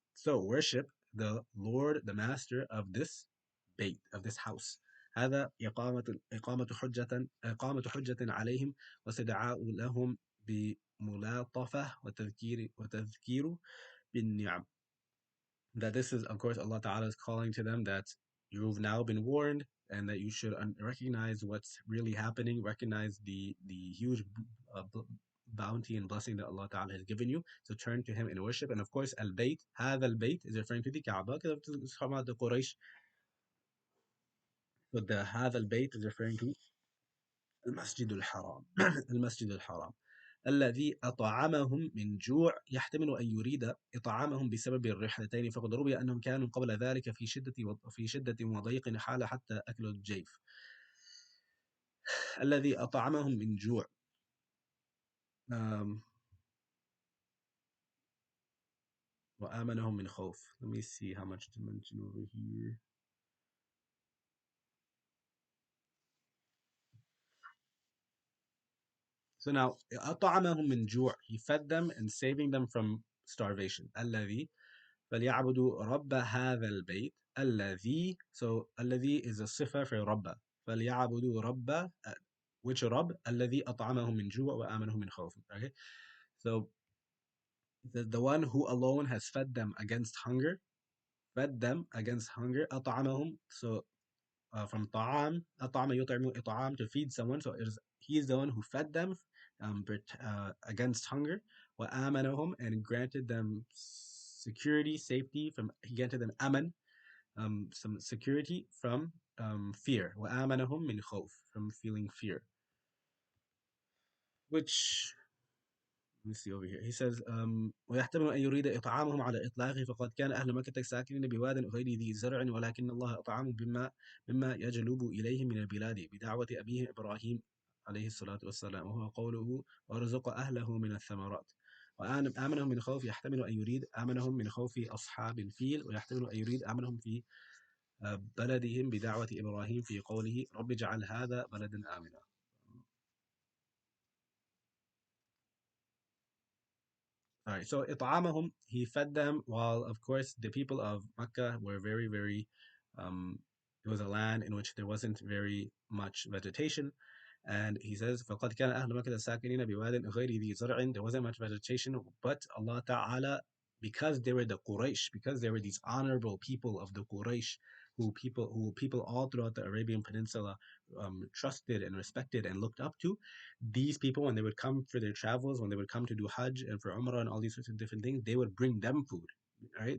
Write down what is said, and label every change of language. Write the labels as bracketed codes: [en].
[en] So worship the Lord, the Master of this bait, of this house. [ar] هذا إقامة حجة عليهم واستدعاء لهم بملاطفة وتذكير بالنعم. [en] That this is, of course, Allah Ta'ala is calling to them that you've now been warned and that you should recognize what's really happening, recognize the huge bounty and blessing that Allah Ta'ala has given you. So turn to Him in worship. And of course, al-Bayt, [ar] هذا البيت [en] is referring to the Kaaba, because it's talking about the Quraysh. But the [ar] هذا البيت [en] is referring to [ar] المسجد الحرام. المسجد الحرام الذي أطعمهم من جوع. يحتمل أن يريد إطعامهم بسبب الرحلتين، فقد روي أنهم كانوا قبل ذلك في شدة وضيق حال حتى أكلوا الجيف. الذي أطعمهم من جوع. Um, وآمنهم من خوف. [en] Let me see how much to mention over here. So now, [ar] أطعمهم من جوع. [en] He fed them and saving them from starvation. [ar] الذي فليعبدوا رب هذا البيت. الذي. [en] So الذي is a صفة for رب. [ar] فليعبدوا رب which رب الذي أطعمهم من جوع وآمنهم من خوف. [en] Okay, so the one who alone has fed them against hunger, أطعمهم. So from [ar] طعام أطعم يطعم إطعام, [en] to feed someone. So he is the one who fed them against hunger. وآمنهم, and granted them security, safety from. He granted them aman, some security from fear. [ar] وآمنهم من خوف, [en] from feeling fear. Which, let me see over here. He says, [ar] ويحتمل أن يريد إطعامهم على إطلاقه، فقد كان أهل مكة ساكنين بواد غير ذي زرع، ولكن الله أطعمهم مما يجلب إليهم من البلاد بدعوة أبيه إبراهيم عليه الصلاة والسلام، وهو قوله وارزق أهله من الثمرات. وآمنهم من خوف يحتمل أن يريد آمنهم من خوف أصحاب الفيل، ويحتمل أن يريد آمنهم في بلدهم بدعوة إبراهيم في قوله رب اجعل هذا بلدا آمنا. [en] All right, so إطعامهم, he fed them, while of course the people of Mecca were very, very, it was a land in which there wasn't very much vegetation. And he says, [ar] فَقَدْ كَانَ أَهْلُ مَكَّةَ سَاكِنِينَ بِوَادٍ غَيْرِ ذِي زَرْعٍ. [en] There wasn't much vegetation, but Allah Ta'ala, because they were the Quraysh, because they were these honorable people of the Quraysh, who people all throughout the Arabian Peninsula trusted and respected and looked up to, these people, when they would come for their travels, when they would come to do Hajj and for Umrah and all these sorts of different things, they would bring them food. Right?